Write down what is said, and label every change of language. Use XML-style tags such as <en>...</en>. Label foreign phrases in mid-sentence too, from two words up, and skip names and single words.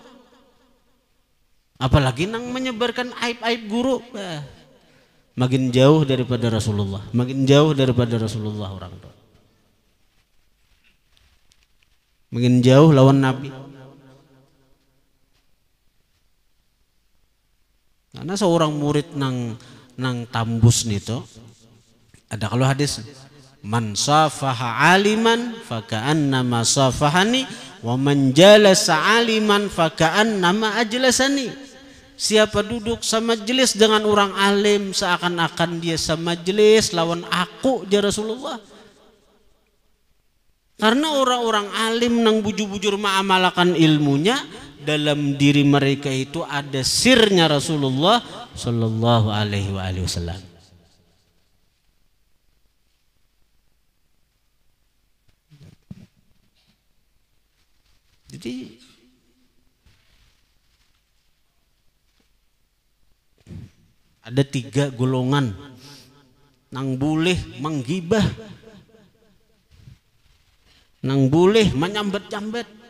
<bjn>Apalagi nang menyebarkan aib-aib guru, makin jauh daripada Rasulullah, makin jauh daripada Rasulullah orang itu. Makin jauh lawan Nabi. Karena seorang murid nang tambus nito, ada kalau hadis,</bjn> <ar>من صافح عالما فكأنما صافحني ومن جالس عالما فكأنما أجلسني.</ar> <bjn>Siapa duduk sama majelis dengan orang alim seakan-akan dia sama majelis lawan aku,</bjn> <ar>يا رسول الله.</ar> <bjn>Karena orang-orang alim nang bujur-bujur ma'amalakan ilmunya, dalam diri mereka itu ada sirnya Rasulullah</bjn> <ar>صلى الله عليه وسلم.</ar> <bjn>Jadi ada 3 golongan nang boleh menggibah, nang boleh menyambat-nyambat.</bjn>